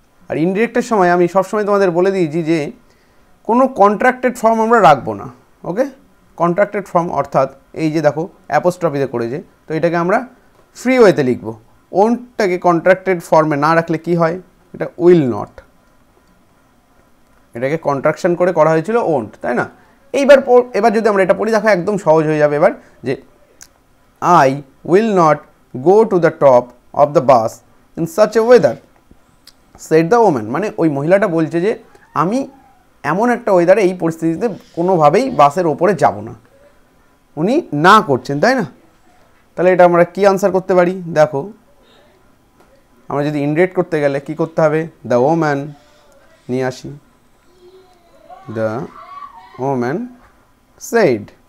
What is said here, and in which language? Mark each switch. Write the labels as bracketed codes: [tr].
[bn] আর ইনডিরেক্টের সময় আমি সবসময় তোমাদের বলে দিয়েছি যে কোনো কন্ট্রাক্টেড ফর্ম আমরা রাখবো না। ওকে, কন্ট্রাক্টেড ফর্ম অর্থাৎ এই যে দেখো অ্যাপোস্ট্রফিতে করেছে, তো এটাকে আমরা ফ্রি ওয়েতে লিখব। ওন্টটাকে কন্ট্রাক্টেড ফর্মে না রাখলে কি হয়, এটা উইল নট, এটাকে কন্ট্রাকশন করে করা হয়েছিল ওন্ট, তাই না। এবার যদি আমরা এটা পড়ি দেখো একদম সহজ হয়ে যাবে এবার, যে [en] I will not go to the top of the bus in such a weather, said the woman। [bn] মানে ওই মহিলাটা বলছে যে আমি এমন একটা ওয়েদারে, এই পরিস্থিতিতে কোনোভাবেই বাসের ওপরে যাব না, উনি না করছেন, তাই না। তাহলে এটা আমরা কি আনসার করতে পারি, দেখো আমরা যদি ইনডিরেক্ট করতে গেলে কি করতে হবে, দ্য ওম্যান নিয়ে আসি, [en] The woman said।